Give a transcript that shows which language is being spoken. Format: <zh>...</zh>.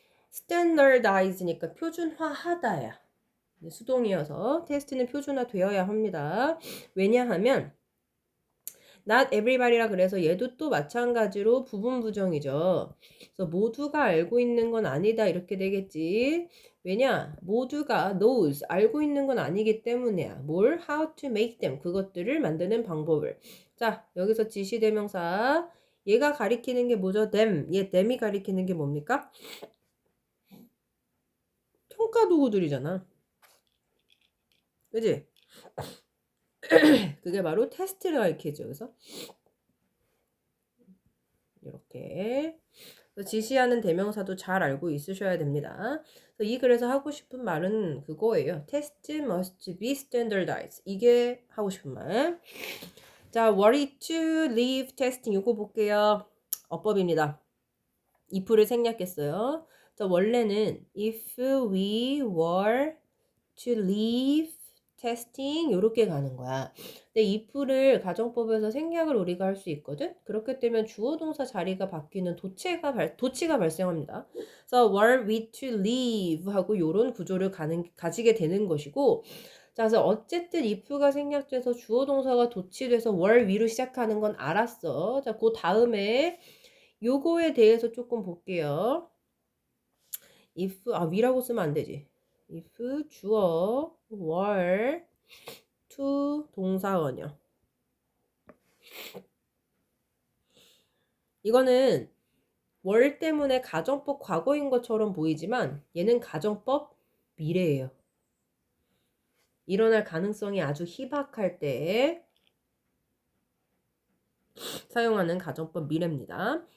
<ko>standardize니까 표준화하다야. 수동이어서 테스트는 표준화되어야 합니다. 왜냐하면</ko> <en>not everybody</en> <ko>라 그래서 얘도 또 마찬가지로 부분 부정이죠. 그래서 모두가 알고 있는 건 아니다 이렇게 되겠지. 왜냐? 모두가 knows 알고 있는 건 아니기 때문이야. 뭘?</ko> <en>how to make them</en> <ko>그것들을 만드는 방법을. 자, 여기서 지시대명사 얘가 가리키는 게 뭐죠?</ko> <en>them.</en> <ko>얘 them이 가리키는 게 뭡니까? 평가 도구들이잖아. 그지? 그게 바로 테스트를 가리키죠. 그래서 이렇게 지시하는 대명사도 잘 알고 있으셔야 됩니다. 이 글에서 하고 싶은 말은 그거예요.</ko> <en>Test must be standardized.</en> <ko>이게 하고 싶은 말. 자,</ko> <en>worry to leave testing</en> <ko>이거 볼게요. 어법입니다. if를 생략했어요. 자, 원래는</ko> <en>if we were to leave testing</en> <ko>이렇게 가는 거야. 근데 if를 가정법에서 생략을 우리가 할 수 있거든. 그렇게 되면 주어 동사 자리가 바뀌는 도치가 발생합니다. 그래서</ko> <en>were we to leave</en> <ko>하고 이런 구조를 가지게 되는 것이고 자, 그래서 어쨌든 if가 생략돼서 주어 동사가 도치돼서</ko> <en>were we</en> <ko>로 시작하는 건 알았어. 자, 그 다음에 요거에 대해서 조금 볼게요.</ko> <en>if we</en> <ko>라고 쓰면 안 되지. if 주어</ko> <en>were to</en> <ko>동사원이요. 이거는 were 때문에 가정법 과거인 것처럼 보이지만 얘는 가정법 미래예요. 일어날 가능성이 아주 희박할 때 사용하는 가정법 미래입니다.</ko>